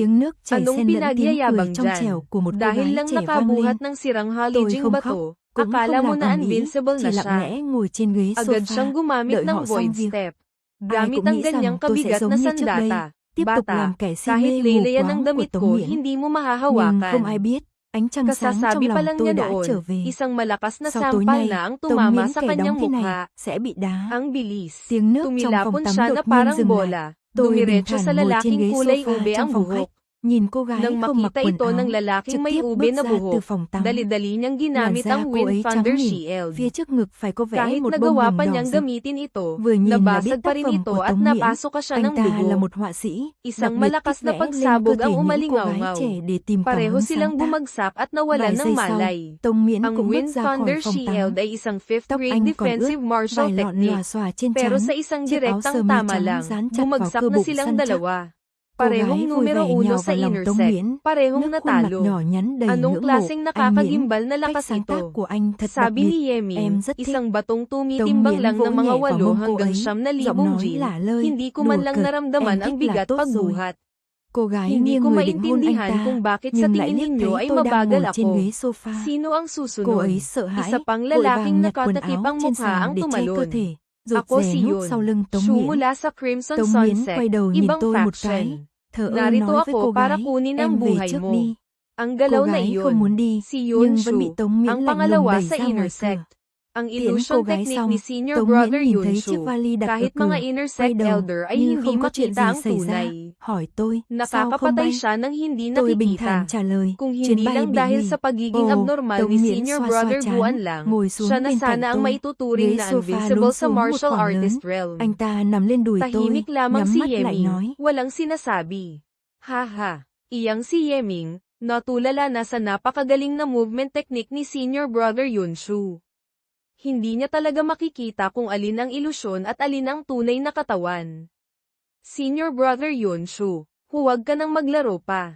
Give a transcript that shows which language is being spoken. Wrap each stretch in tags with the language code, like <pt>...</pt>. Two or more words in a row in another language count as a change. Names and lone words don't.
<tl>Anong pinagyayabang dyan? Dahil lang nakabuhat ng sirang halijing bato, akala mo na invincible na siya. Agad siyang gumamit ng</tl> <en>void step.</en> <tl>Gamit ang ganyang kabigat na sandata. Bata, kahit leleyan ang damit ko, hindi mo mahahawakan.</tl> <vi>Ánh trăng sáng trong</vi> <tl>Kasasabi pa</tl> <vi>lòng</vi> <tl>lang</tl> <vi>tôi</vi> <tl>niya</tl> <vi>đã trở</vi> <tl>noon,</tl> <vi>về.</vi> <tl>isang malakas na</tl> <vi>Sau tối</vi> <tl>sampal</tl> <vi>nay,</vi> <tl>na ang</tl> <vi>Tống</vi> <tl>tumama</tl> <vi>Miễn</vi> <tl>sa</tl> <vi>kẻ</vi> <tl>kanyang</tl> <vi>đóng thế này</vi> <tl>mukha.</tl> <vi>sẽ bị đá.</vi> <tl>Ang bilis.</tl> <vi>Tiếng nước trong phòng</vi> <tl>Tumilapon</tl> <vi>tắm</vi> <tl>siya na</tl> <vi>đột nhiên</vi> <tl>parang</tl> <vi>dừng lại.</vi> <tl>bola.</tl> <vi>Tôi bình</vi> <tl>Dumiretso</tl> <vi>thản</vi> <tl>sa</tl> <vi>ngồi trên</vi> <tl>lalaking</tl> <vi>ghế</vi> <tl>kulay</tl> <vi>sofa</vi> <tl>ube</tl> <vi>trong</vi> <tl>ang</tl> <vi>phòng</vi> <tl>buhok.</tl> <vi>khách. Nhìn cô gái</vi> <tl>Nang</tl> <vi>không mặc</vi> <tl>makita</tl> <vi>quần</vi> <tl>ito</tl> <vi>áo,</vi> <tl>ng lalaking</tl> <vi>trực</vi> <tl>may</tl> <vi>tiếp</vi> <tl>ube</tl> <vi>bước</vi> <tl>na</tl> <vi>ra</vi> <tl>buhok,</tl> <vi>từ phòng tắm.</vi> <tl>dali-dali niyang</tl> <vi>Làn</vi> <tl>ginamit</tl> <vi>da</vi> <tl>ang</tl> <vi>cô</vi> <tl>Wind</tl> <vi>ấy trắng</vi> <tl>Thunder</tl> <vi>mịn,</vi> <tl>Shield.</tl> <vi>phía trước ngực phải có vẽ</vi> <tl>Kahit</tl> <vi>một bông</vi> <tl>nagawa</tl> <vi>hồng</vi> <tl>pa</tl> <vi>đỏ</vi> <tl>niyang</tl> <vi>rực.</vi> <tl>gamitin ito,</tl> <vi>Vừa nhìn là biết</vi> <tl>nabasag</tl> <vi>tác</vi> <tl>pa rin</tl> <vi>phẩm</vi> <tl>ito</tl> <vi>của</vi> <tl>at</tl> <vi>Tống Miễn.</vi> <tl>napasok ka siya</tl> <vi>Anh</vi> <tl>ng</tl> <vi>ta là</vi> <tl>dugo.</tl> <vi>một họa sĩ, đặc</vi> <tl>Isang</tl> <vi>biệt</vi> <tl>malakas</tl> <vi>thích</vi> <tl>na</tl> <vi>vẽ lên cơ</vi> <tl>pagsabog</tl> <vi>thể</vi> <tl>ang</tl> <vi>những cô gái</vi> <tl>umalingaw-ngaw.</tl> <vi>trẻ để tìm cảm</vi> <tl>Pareho</tl> <vi>hứng</vi> <tl>silang</tl> <vi>sáng tác.</vi> <tl>bumagsak at nawalan</tl> <vi>Vài</vi> <tl>ng</tl> <vi>giây sau,</vi> <tl>malay.</tl> <vi>Tống Miễn</vi> <tl>Ang</tl> <vi>cũng bước</vi> <tl>Wind</tl> <vi>ra khỏi</vi> <tl>Thunder</tl> <vi>phòng tắm.</vi> <tl>Shield ay isang 5th</tl> <vi>Tóc</vi> <en>grade</en> <vi>anh còn ướt,</vi> <en>defensive martial</en> <vi>vài lọn</vi> <en>technique.</en> <vi>lòa xòa trên</vi> <tl>Pero</tl> <vi>trán,</vi> <tl>sa isang</tl> <vi>chiếc áo sơ</vi> <tl>direktang</tl> <vi>mi</vi> <tl>tama</tl> <vi>trắng</vi> <tl>lang,</tl> <vi>dán chặt vào</vi> <tl>bumagsak</tl> <vi>cơ</vi> <tl>na</tl> <vi>bụng</vi> <tl>silang</tl> <vi>săn chắc.</vi> <tl>dalawa.</tl> <vi>Cô</vi> <tl>Parehong</tl> <vi>gái vui</vi> <tl>numero</tl> <vi>vẻ</vi> <tl>1</tl> <vi>nhào</vi> <tl>sa</tl> <vi>vào lòng Tống</vi> <tl>intersect,</tl> <vi>Miễn,</vi> <tl>parehong</tl> <vi>nước khuôn mặt</vi> <tl>natalo.</tl> <vi>nhỏ nhắn đầy</vi> <tl>Anong</tl> <vi>ngưỡng mộ.</vi> <tl>klaseng</tl> <vi>Anh Miễn,</vi> <tl>nakakagimbal na</tl> <vi>cách</vi> <tl>lakas</tl> <vi>sáng tác</vi> <tl>ito?</tl> <vi>của anh thật đặc</vi> <tl>Sabi</tl> <vi>biệt,</vi> <tl>ni Yeming,</tl> <vi>em rất thích.</vi> <tl>isang batong</tl> <vi>Tống</vi> <tl>tumitimbang</tl> <vi>Miễn</vi> <tl>lang</tl> <vi>vỗ</vi> <tl>ng mga</tl> <vi>nhẹ vào</vi> <tl>8</tl> <vi>mông cô</vi> <tl>hanggang</tl> <vi>ấy,</vi> <tl>9,000</tl> <vi>giọng nói</vi> <tl>G.</tl> <vi>lả lơi,</vi> <tl>Hindi ko</tl> <vi>đùa</vi> <tl>man lang</tl> <vi>cợt,</vi> <tl>naramdaman</tl> <vi>em</vi> <tl>ang</tl> <vi>thích là</vi> <tl>bigat</tl> <vi>tốt rồi.</vi> <tl>pagbuhat.</tl> <vi>Cô gái</vi> <tl>Hindi</tl> <vi>nghiêng</vi> <tl>ko</tl> <vi>người định hôn anh</vi> <tl>maintindihan</tl> <vi>ta,</vi> <tl>kung bakit sa</tl> <vi>nhưng lại</vi> <tl>tingin</tl> <vi>liếc</vi> <tl>ninyo</tl> <vi>thấy</vi> <tl>ay</tl> <vi>tôi đang</vi> <tl>mabagal</tl> <vi>ngồi trên</vi> <tl>ako.</tl> <vi>ghế sofa.</vi> <tl>Sino ang</tl> <vi>Cô</vi> <tl>susunod?</tl> <vi>ấy sợ hãi,</vi> <tl>Isa pang</tl> <vi>vội vàng</vi> <tl>lalaking</tl> <vi>nhặt quần</vi> <tl>nakatakip</tl> <vi>áo</vi> <tl>ang</tl> <vi>trên</vi> <tl>mukha</tl> <vi>sàn</vi> <tl>ang</tl> <vi>để che cơ</vi> <tl>tumalon.</tl> <vi>thể, rụt</vi> <tl>Ako</tl> <vi>rè</vi> <tl>si</tl> <vi>núp</vi> <tl>Yun.</tl> <vi>sau lưng Tống</vi> <tl>Shu</tl> <vi>Miễn.</vi> <tl>mula sa Crimson</tl> <vi>Tống Miễn</vi> <tl>Sunset,</tl> <vi>quay đầu nhìn</vi> <tl>ibang</tl> <vi>tôi một cái,</vi> <tl>faction.</tl> <vi>thờ ơ</vi> <tl>Narito</tl> <vi>nói với cô</vi> <tl>ako para</tl> <vi>gái,</vi> <tl>kunin ang</tl> <vi>em về</vi> <tl>buhay</tl> <vi>trước</vi> <tl>mo.</tl> <vi>đi.</vi> <tl>Ang</tl> <vi>Cô</vi> <tl>galaw na</tl> <vi>gái</vi> <tl>iyon,</tl> <vi>không muốn đi,</vi> <tl>si</tl> <vi>nhưng vẫn bị</vi> <tl>Yunshu,</tl> <vi>Tống Miễn</vi> <tl>ang</tl> <vi>lạnh lùng</vi> <tl>pangalawa</tl> <vi>đẩy</vi> <tl>sa</tl> <vi>ra ngoài cửa.</vi> <tl>intersect. Ang</tl> <vi>Tiễn cô</vi> <tl>illusion</tl> <vi>gái</vi> <tl>technique</tl> <vi>xong,</vi> <tl>ni Senior</tl> <vi>Tống</vi> <tl>Brother</tl> <vi>Miễn nhìn thấy chiếc</vi> <tl>Yunshu,</tl> <vi>vali đặt ở</vi> <tl>kahit</tl> <vi>cửa,</vi> <tl>mga</tl> <vi>quay</vi> <tl>intersect</tl> <vi>đầu,</vi> <tl>elder ay</tl> <vi>như</vi> <tl>hindi</tl> <vi>không có chuyện</vi> <tl>makita</tl> <vi>gì</vi> <tl>ang</tl> <vi>xảy ra,</vi> <tl>tunay.</tl> <vi>hỏi tôi, sao không</vi> <tl>Nakakapatay</tl> <vi>bay?</vi> <tl>siya nang hindi</tl> <vi>Tôi bình</vi> <tl>nakikita.</tl> <vi>thản trả lời,</vi> <tl>Kung</tl> <vi>chuyến</vi> <tl>hindi</tl> <vi>bay</vi> <tl>lang</tl> <vi>bị</vi> <tl>dahil</tl> <vi>hủy.</vi> <tl>sa pagiging</tl> <vi>Ồ,</vi> <tl>abnormal</tl> <vi>Tống</vi> <tl>ni</tl> <vi>Miễn</vi> <tl>Senior</tl> <vi>xoa</vi> <tl>Brother</tl> <vi>xoa</vi> <tl>Guan</tl> <vi>trán,</vi> <tl>lang,</tl> <vi>ngồi</vi> <tl>siya</tl> <vi>xuống</vi> <tl>na</tl> <vi>bên cạnh</vi> <tl>sana ang</tl> <vi>tôi.</vi> <tl>maituturing</tl> <vi>Ghế</vi> <tl>na</tl> <vi>sofa</vi> <tl>invincible</tl> <vi>lún</vi> <tl>sa</tl> <vi>xuống một</vi> <en>martial</en> <vi>khoảng lớn.</vi> <en>artist realm.</en> <vi>Anh ta nằm lên đùi tôi,</vi> <tl>Tahimik lamang</tl> <vi>nhắm</vi> <tl>si</tl> <vi>mắt lại</vi> <tl>Yeming,</tl> <vi>nói.</vi> <tl>walang sinasabi. Haha, iyang si Yeming, natulala na sa napakagaling na</tl> <en>movement technique</en> <tl>ni</tl> <en>Senior Brother</en> <tl>Yunshu. Hindi niya talaga makikita kung alin ang ilusyon at alin ang tunay na katawan.</tl> <en>Senior Brother</en> <tl>Yunshu, huwag ka nang maglaro pa.</tl>